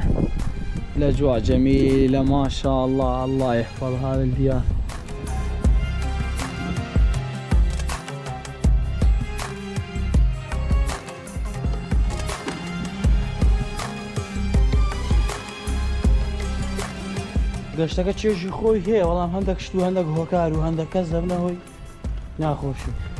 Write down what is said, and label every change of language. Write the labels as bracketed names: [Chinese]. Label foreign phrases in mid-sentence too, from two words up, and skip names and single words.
[Arabic] الأجواء جميلة ما شاء الله. الله يحفظ هذا الديار. [Central Kurdish] گەشتەکە چێژی خۆی هەیە بەڵام هەندێک شت و هەندێک هۆکار و هەندێک کەس دەبنە هۆی ناخۆشی.